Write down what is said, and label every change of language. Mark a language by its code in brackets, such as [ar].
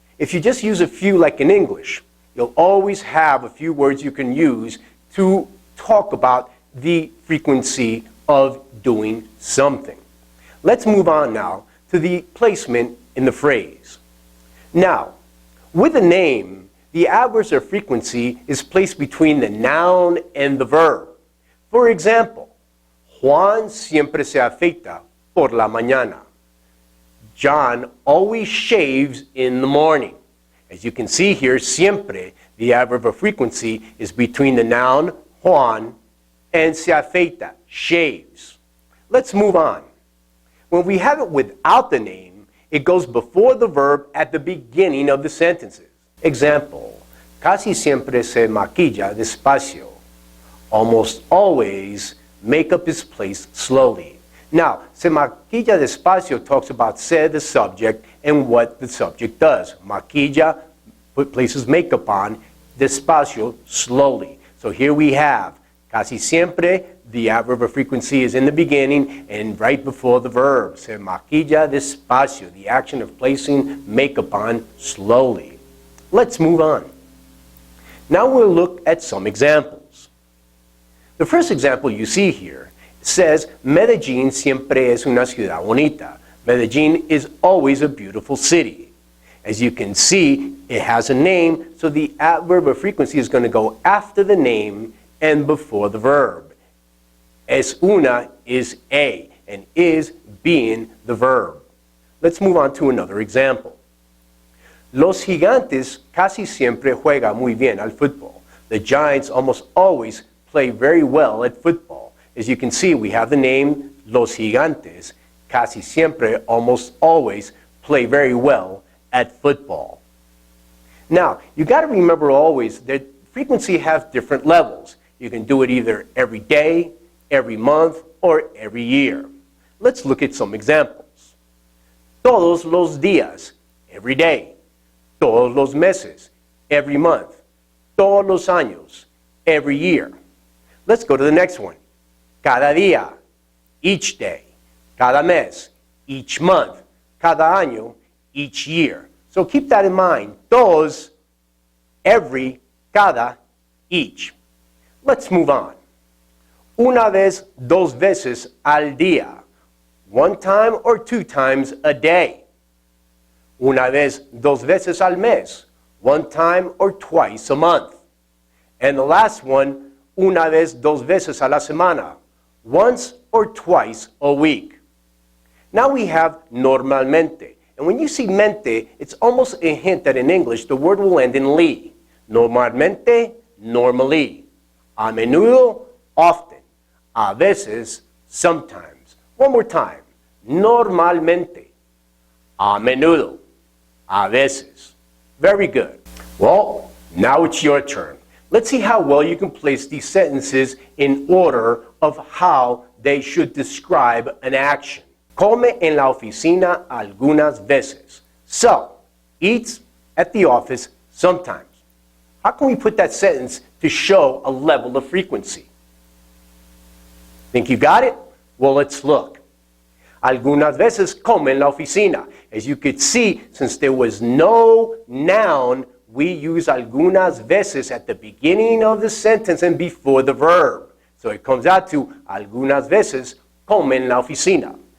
[en] If you just use a few like in English, you'll always have a few words you can use to talk about the frequency of doing something. Let's move on now to the placement in the phrase. Now, with a name, the adverb of frequency is placed between the noun and the verb. For example, [es] Juan siempre se afeita por la mañana. [en] John always shaves in the morning. As you can see here, siempre, the adverb of frequency, is between the noun Juan and se afeita, shaves. Let's move on. When we have it without the name, it goes before the verb at the beginning of the sentences. Example, [es] casi siempre se maquilla despacio. [en] Almost always, makeup is placed slowly. Now, [es] se maquilla despacio [en] talks about se, the subject, and what the subject does. Maquilla places makeup on, despacio, slowly. So here we have casi siempre, the adverb of frequency is in the beginning and right before the verb. [es] Se maquilla despacio, [en] the action of placing makeup on slowly. Let's move on. Now we'll look at some examples. The first example you see here says, [es] Medellín siempre es una ciudad bonita. [en] Medellín is always a beautiful city. As you can see, it has a name, so the adverb of frequency is going to go after the name and before the verb. Es una is a, and is being the verb. Let's move on to another example. [es] Los gigantes casi siempre juegan muy bien al fútbol. [en] The Giants almost always play very well at football. As you can see, we have the name Los Gigantes. Casi siempre, almost always, play very well at football. Now, you got to remember always that frequency has different levels. You can do it either every day, every month, or every year. Let's look at some examples. [es] Todos los días, [en] every day. [es] Todos los meses, [en] every month. [es] Todos los años, [en] every year. Let's go to the next one. [es] Cada día, [en] each day. [es] Cada mes, [en] each month. [es] Cada año, [en] each year. So keep that in mind. Todos, every, cada, each. Let's move on. [es] Una vez, dos veces al día. [en] One time or two times a day. [es] Una vez, dos veces al mes. [en] One time or twice a month. And the last one, [es] una vez, dos veces a la semana. [en] Once or twice a week. Now we have normalmente. And when you see mente, it's almost a hint that in English the word will end in li. Normalmente, normally. A menudo, often. A veces, sometimes. One more time. Normalmente. A menudo. A veces. Very good. Well, now it's your turn. Let's see how well you can place these sentences in order of how they should describe an action. [es] Come en la oficina algunas veces. [en] So, eats at the office sometimes. How can we put that sentence to show a level of frequency? Think you got it? Well, let's look. [es] Algunas veces come en la oficina. [en] As you could see, since there was no noun, we use algunas veces at the beginning of the sentence and before the verb. So it comes out to [es] algunas veces come en la oficina.